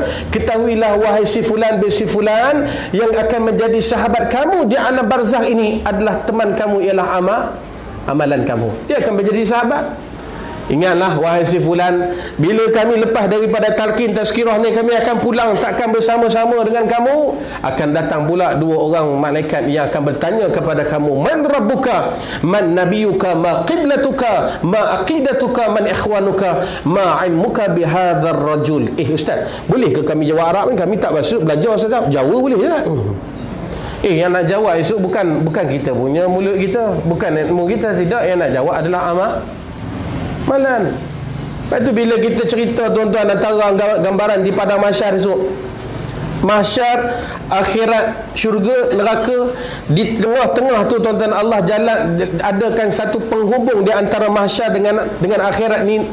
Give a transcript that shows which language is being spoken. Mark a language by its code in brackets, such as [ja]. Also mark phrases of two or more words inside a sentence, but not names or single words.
[ms] Ketahuilah wahai si fulan bin si fulan, yang akan menjadi sahabat kamu di alam barzakh ini adalah teman kamu, ialah amalan kamu. Dia akan menjadi sahabat. Ingatlah wahai si fulan, bila kami lepas daripada talqin tazkirah ni, kami akan pulang, takkan bersama-sama dengan kamu. Akan datang pula dua orang malaikat yang akan bertanya kepada kamu, [ar] من ربك من نبيك ما قبلتك ما عقيدتك من إخوانك ما علمك بهذا الرجل. [ms] Ustaz, boleh ke kami jawab Arab ni? Kami tak belajar Ustaz. Jawa boleh tak? Yang nak jawab esok bukan kita punya mulut kita, bukan ilmu kita, tidak. Yang nak jawab adalah amalan. Lepas tu bila kita cerita tuan-tuan antara gambaran di padang mahsyar esok, mahsyar, akhirat, syurga, neraka, di tengah-tengah tu tuan-tuan Allah adakan satu penghubung di antara mahsyar dengan akhirat ni.